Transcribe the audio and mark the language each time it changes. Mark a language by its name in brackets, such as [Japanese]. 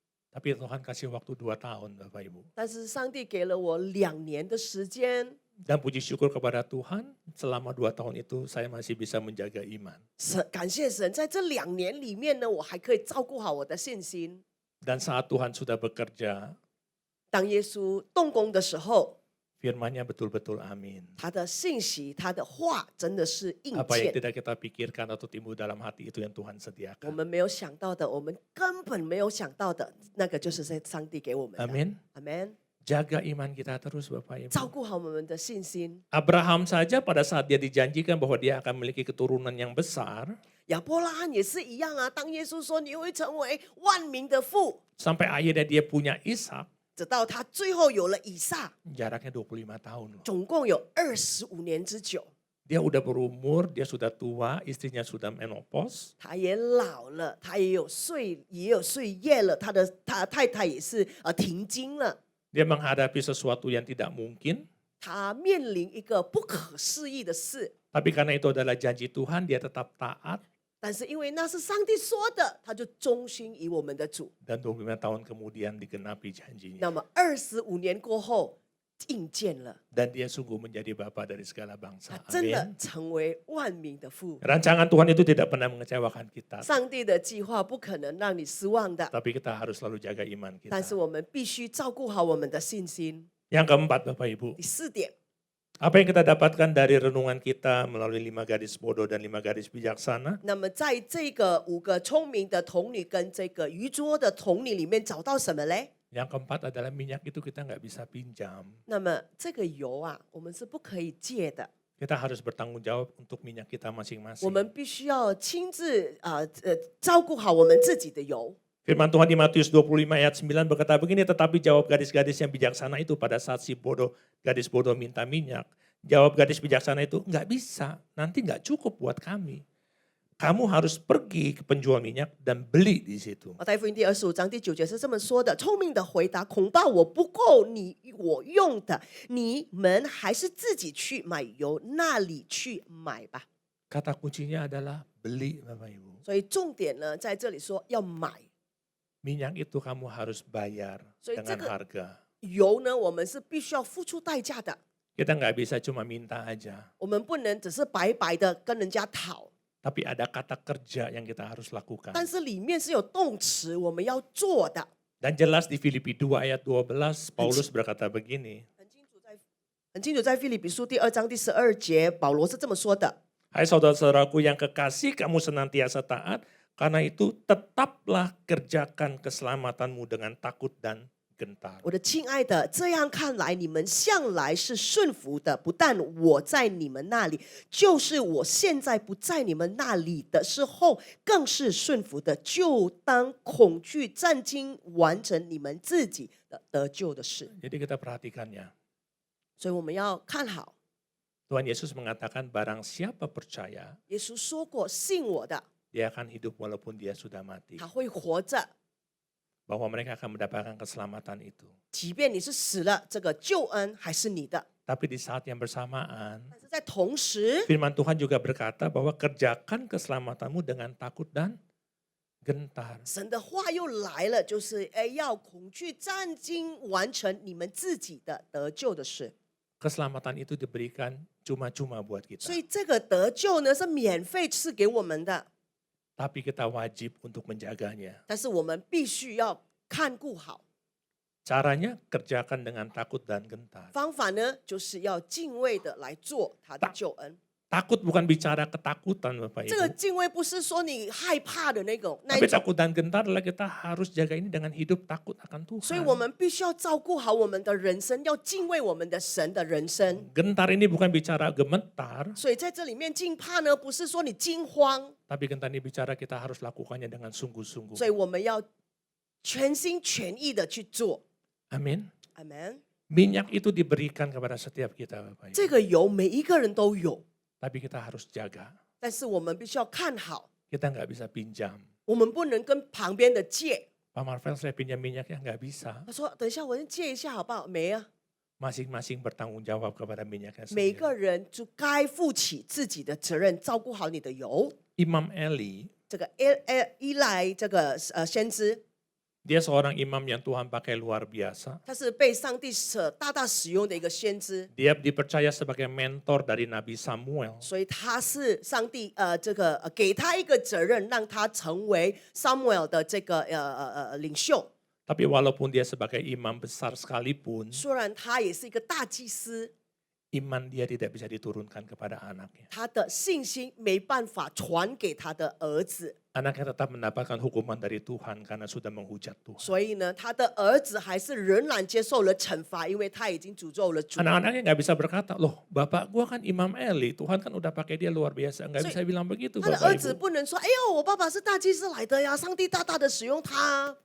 [Indonesian] Tapi Tuhan kasih waktu 2 tahun Bapak Ibu. [Chinese] 但是上帝给了我2年的时间， [Indonesian] Dan puji syukur kepada Tuhan, selama 2 tahun itu saya masih bisa menjaga iman. [Chinese] 感谢神，在这2年里面呢，我还可以照顾好我的信心。 [Indonesian] Dan saat Tuhan sudah bekerja, [Chinese] 当耶稣动工的时候， [Indonesian] firman-Nya betul-betul amin. [Chinese] 他的信息、他的话真的是应 [Indonesian] Apa yang tidak kita pikirkan atau timbul dalam hati itu yang Tuhan [Chinese] 我 [Indonesian] sediakan. [Chinese] 们没有想到的，我们根本没有想到的，那个就是在上帝给我们的。 [Indonesian] Amin. [Chinese] 阿门。 [Indonesian] Jaga iman kita terus Bapak [Chinese] 照顾好我们的信心。 [Indonesian] Abraham saja pada saat dia dijanjikan bahwa dia akan memiliki keturunan yang besar, [Chinese] 亚伯拉罕也是一样啊，当耶稣说你会成为万民的父， [Indonesian] sampai akhirnya dia punya Ishak, [Chinese] 直到他最后有了以撒， [Indonesian] jaraknya 25 tahun loh. [Chinese] 总共有25年之久。 [Indonesian] Dia udah berumur, dia sudah tua, istrinya sudah menopause. [Chinese] 他也老了，他也有岁月了，他太太也是停经了。 [Indonesian] Dia menghadapi sesuatu yang tidak mungkin, [Chinese] 他面临一个不可思议的事， [Indonesian] tapi karena itu adalah janji Tuhan, dia tetap taat. [Chinese] 但是因为那是上帝说的，他就忠心于我们的主。 [Indonesian] Dan 25 tahun kemudian digenapi janjinya. [Chinese] 那么25年过后应验了， [Indonesian] Dan dia sungguh menjadi bapa dari segala [Chinese] 他 [Indonesian] bangsa. [Chinese] 真的 [Indonesian] Amin. [Chinese] 成为万民的父。 [Indonesian] Rancangan Tuhan itu tidak pernah mengecewakan kita. [Chinese] 上帝的计划不可能让你失望的， [Indonesian] Tapi kita harus selalu jaga iman [Chinese] 但是 [Indonesian] kita. [Chinese] 我们必须照顾好我们的信心。 [Indonesian] Yang keempat Bapak Ibu, [Chinese] 第4点， [Indonesian] apa yang kita dapatkan dari renungan kita melalui 5 gadis bodoh dan 5 gadis bijaksana? [Chinese] 那么在这个5个聪明的童女跟这个愚拙的童女里面找到什么嘞？ [Indonesian] Yang keempat adalah minyak itu kita nggak bisa pinjam. [Chinese] 那么这个油啊，我们是不可以借的， [Indonesian] Kita harus bertanggung jawab untuk minyak kita [Chinese] 我 [Indonesian] masing-masing. [Chinese] 们必须要亲自照顾好我们自己的油。 [Indonesian] Firman Tuhan di Matius 25 ayat 9 berkata begini, tetapi jawab gadis-gadis yang bijaksana itu pada saat si gadis bodoh minta minyak. Jawab gadis bijaksana itu, nggak bisa, nanti nggak cukup buat kami. Kamu harus pergi ke penjual minyak dan beli di situ. [Chinese] 马太福音第25章第9节是这么说的：聪明的回答，恐怕我不够我用的，你们还是自己去买油，那里去买吧。 [Indonesian] Kata kuncinya adalah beli Bapak Ibu. [Chinese] 所以重点呢，在这里说要买。 [Indonesian] Minyak itu kamu harus bayar [Chinese] 所以这 [Indonesian] dengan [Chinese] 个 [Indonesian] harga. [Chinese] 油呢，我们是必须要付出代价的， [Indonesian] Kita nggak bisa cuma minta aja. [Chinese] 我们不能只是白白的跟人家讨， [Indonesian] Tapi ada kata kerja yang kita harus lakukan. [Chinese] 但是里面是有动词我们要做的。 [Indonesian] Dan jelas di Filipi 2 ayat 12, Paulus berkata begini. [Chinese] 很清楚，在腓立比书第2章第12节，保罗是这么说的： [Indonesian] Hai saudara-saudaraku yang kekasih, kamu senantiasa taat. Karena itu tetaplah kerjakan keselamatanmu dengan takut dan gentar. [Chinese] 我的亲爱的，这样看来，你们向来是顺服的，不但我在你们那里，就是我现在不在你们那里的时候，更是顺服的。就当恐惧战惊，完成你们自己的得救的事。 [Indonesian] Jadi kita perhatikan ya. [Chinese] 所以我们要看好， [Indonesian] Tuhan Yesus mengatakan barang siapa percaya, [Chinese] 耶稣说过，信我的， [Indonesian] dia akan hidup walaupun dia sudah mati. [Chinese] 他会活着， [Indonesian] Bahwa mereka akan mendapatkan keselamatan itu. [Chinese] 即便你是死了，这个救恩还是你的。 [Indonesian] Tapi di saat yang bersamaan, [Chinese] 但是在同时， [Indonesian] firman Tuhan juga berkata bahwa kerjakan keselamatanmu dengan takut dan gentar. [Chinese] 神的话又来了，就是要恐惧战惊，完成你们自己的得救的事。 [Indonesian] Keselamatan itu diberikan cuma-cuma buat [Chinese] 所以这个得救呢是免费赐给我们的， [Indonesian] Tapi kita wajib untuk menjaganya. [Chinese] 但是我们必须要看顾好。 [Indonesian] Caranya kerjakan dengan takut dan gentar. [Chinese] 方法呢就是要敬畏的来做他的救恩。 [Indonesian] Takut bukan bicara ketakutan Bapak [Chinese] 这个 [Indonesian] Ibu. [Chinese] 敬畏不是说你害怕的那种 [Indonesian] Tapi [Chinese] 一种， [Indonesian] takut dan gentar adalah kita harus jaga ini dengan hidup takut akan [Chinese] 所以 [Indonesian] Tuhan. [Chinese] 我们必须要照顾好我们的人生，要敬畏我们的神的人生。 [Indonesian] Gentar ini bukan bicara gemetar, [Chinese] 所以在这里面惊怕呢，不是说你惊慌， [Indonesian] tapi gentar ini bicara kita harus lakukannya dengan sungguh-sungguh. [Chinese] 所以我们要全心全意的去做。 [Indonesian] Amin. [Chinese] 阿门。 [Indonesian] Minyak itu diberikan kepada setiap kita Bapak Ibu. [Chinese] 这个油每一个人都有， [Indonesian] Tapi kita harus jaga. [Chinese] 但是我们必须要看好， [Indonesian] Kita nggak bisa pinjam. [Chinese] 我们不能跟旁边的借。 [Indonesian] Pak Marvel saya pinjam minyaknya nggak bisa. [Chinese] 他说：“等一下，我先借一下好不好？” 没啊， [Indonesian] Masing-masing bertanggung jawab kepada minyaknya [Chinese] 每个 [Indonesian] sendiri. [Chinese] 人就该负起自己的责任，照顾好你的油。 [Indonesian] Imam Eli, [Chinese] 这个伊莱这个先知， [Indonesian] dia seorang imam yang Tuhan pakai luar biasa. [Chinese] 他是被上帝大大使用的一个先知， [Indonesian] Dia dipercaya sebagai mentor dari Nabi Samuel. [Chinese] 所以他是上帝给他一个责任，让他成为 Samuel 的这个领袖。 [Indonesian] Tapi walaupun dia sebagai imam besar sekalipun, [Chinese] 虽然他也是一个大祭司， [Indonesian] iman dia tidak bisa diturunkan kepada anaknya. [Chinese] 他的信心没办法传给他的儿子， [Indonesian] Anaknya tetap mendapatkan hukuman dari Tuhan karena sudah menghujat Tuhan. [Chinese] 所以呢，他的儿子还是仍然接受了惩罚，因为他已经诅咒了主。 [Indonesian] Anak-anaknya nggak bisa berkata, loh bapak gua kan Imam Eli, Tuhan kan udah pakai dia luar biasa. Nggak [English] So, [Indonesian] bisa bilang begitu [Chinese] 他的儿子 [Indonesian] Ibu. [Chinese] 不能说：“哎呦，我爸爸是大祭司来的呀，上帝大大的使用他。”